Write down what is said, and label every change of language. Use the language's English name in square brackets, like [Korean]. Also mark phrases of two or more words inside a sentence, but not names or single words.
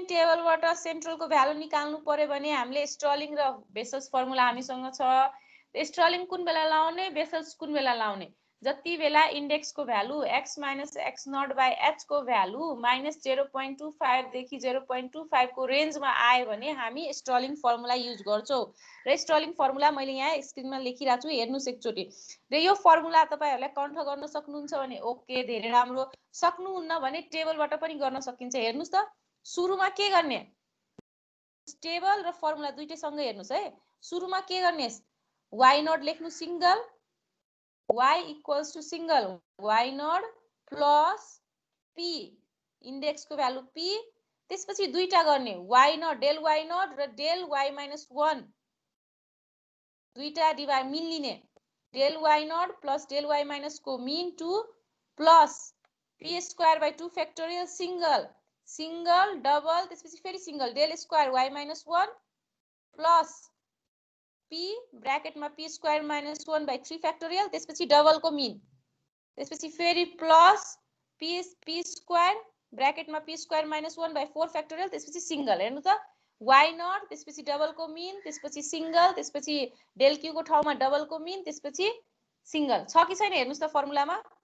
[Nepali] टेबलबाट सेन्ट्रल को भ्यालु निकाल्नु पर्यो भने हामीले स्ट्रलिङ र बेसल्स फर्मुला हामीसँग छ स्ट्रलिङ कुन बेला लाउने बेसल्स कुन बेला लाउने जति बेला इन्डेक्स को भ्यालु [English] x minus x naught by h [Nepali] को भ्यालु minus 0.25 देखि 0.25 को रेन्जमा आयो भने हामी स्ट्रलिङ फर्मुला युज गर्छौ र स्ट्रलिङ फर्मुला मैले यहाँ स्क्रिनमा लेखिराछु हेर्नुस् एकचोटी र यो फर्मुला तपाईहरुले कन्ठ गर्न सक्नुहुन्छ भने ओके धेरै राम्रो सक्नुहुन्न भने टेबलबाट पनि गर्न सकिन्छ हेर्नुस् त सुरुमा के गर्ने टेबल र फर्मुला दुईटै सँगै हेर्नुस् है सुरुमा के गर्ने [English] y naught [Nepali] लेख्नु सिंगल [English] y equals to single y naught plus p [Nepali] इन्डेक्स को भ्यालु p त्यसपछि दुईटा गर्ने [English] y naught del y naught [Nepali] र [English] del y minus 1 [Nepali] दुईटा डिभाइड मिन लिने [English] del y naught plus del y minus [Nepali] को मिन [English] 2 plus p square by 2 factorial [Nepali] single डबल त्यसपछि फेरि सिंगल [English] del square y minus 1 plus p [Nepali] ब्रैकेट मा [English] p square minus 1 by 3 factorial [Nepali] त्यसपछि डबल को मिन त्यसपछि फेरि प्लस p square ब्रैकेट मा [English] p square minus 1 by 4 factorial [Nepali] त्यसपछि सिंगल हेर्नु त [English] y naught [Nepali] त्यसपछि डबल को मिन त्यसपछि सिंगल त्यसपछि [English] del q [Nepali] को ठाउँमा डबल को मिन त्यसपछि सिंगल छ कि छैन हेर्नुस् त फर्मुलामा